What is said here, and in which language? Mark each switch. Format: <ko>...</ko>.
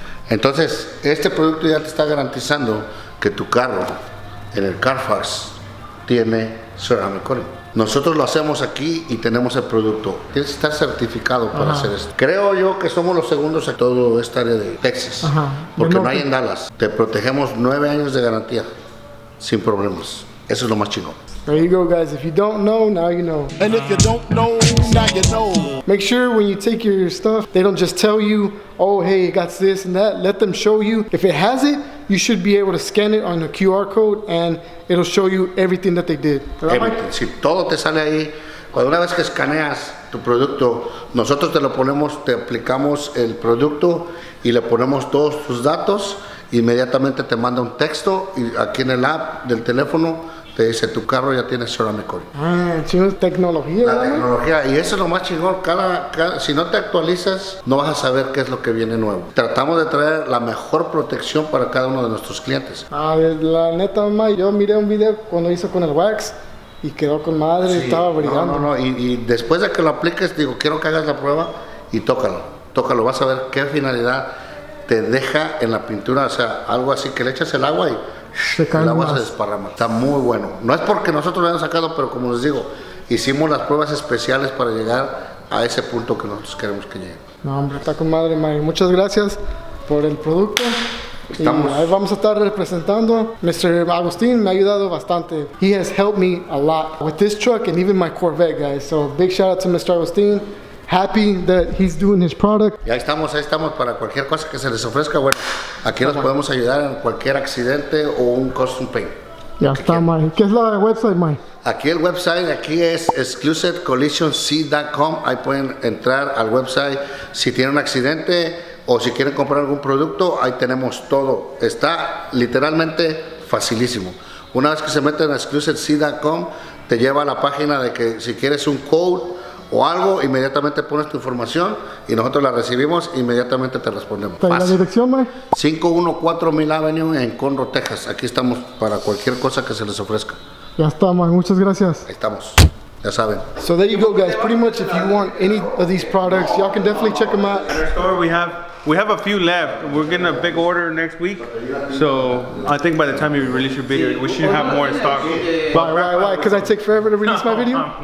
<es>Entonces este producto ya te está garantizando que tu carro en el Carfax tiene ceramic coating. Nosotros lo hacemos aquí y tenemos el producto. Tienes que estar certificado para hacer esto. Creo yo que somos los segundos en toda esta área de Texas. Porque no hay en Dallas. Te protegemos 9 años de garantía sin problemas. Eso es lo más chingón.</es> <en>There you go, guys. If you don't know, now you know. And if you don't know, now you know. Make sure when you take your stuff, they don't just tell you, oh, hey, it got this and that. Let them show you. If it has it, you should be able to scan it on a QR code and it'll show you everything that they did.</en> <es>Si todo te sale ahí, cuando una vez que escaneas tu producto, nosotros te lo ponemos, te aplicamos el producto y le ponemos todos tus datos, inmediatamente te manda un texto y aquí en el app del teléfono te dice tu carro ya tiene ceramic coating. Chino, tecnología. La tecnología, y eso es lo más chingón. Si no te actualizas, no vas a saber qué es lo que viene nuevo. Tratamos de traer la mejor protección para cada uno de nuestros clientes. La neta, mamá, yo miré un video cuando hizo con el wax y quedó con madre, Sí, estaba brillando. Y después de que lo apliques, digo, quiero que hagas la prueba y tócalo, vas a ver qué finalidad te deja en la pintura, o sea, algo así que le echas el agua y el agua se desparrama. Está muy bueno. No es porque nosotros lo hayamos sacado, pero como les digo, hicimos las pruebas especiales para llegar a ese punto que nosotros queremos que llegue. No, hombre, está con madre, Mike. Muchas gracias por el producto. Y ahí vamos a estar representando. Mr. Agustín me ha ayudado bastante.</es> <en>He has helped me a lot with this truck and even my Corvette, guys. So big shout out to Mr. Agustín. Happy that he's doing his product.</en> <es>Y ahí estamos para cualquier cosa que se les ofrezca. Bueno, aquí nos podemos ayudar en cualquier accidente o un custom paint. Ya está, Mike. ¿Qué es la website, Mike? Aquí el website, aquí es XclusiveCollisionC.com. Ahí pueden entrar al website si tienen un accidente o si quieren comprar algún producto. Ahí tenemos todo. Está literalmente facilísimo. Una vez que se meten a XclusiveC.com, te lleva a la página de que si quieres un code o algo, inmediatamente pones tu información y nosotros la recibimos e inmediatamente te respondemos. ¿La dirección, Mike? 514 Mill Avenue en Conroe, Texas. Aquí estamos para cualquier cosa que se les ofrezca. Ya está, Mike. Muchas gracias. Ahí estamos. Ya saben.</es> <en>So there you go, guys. Pretty much, if you want any of these products, y'all can definitely check them out. At our store, we have a few left. We're getting a big order next week, so I think by the time you release your video, we should have more in stock. Why? Because I take forever to release my video?</en>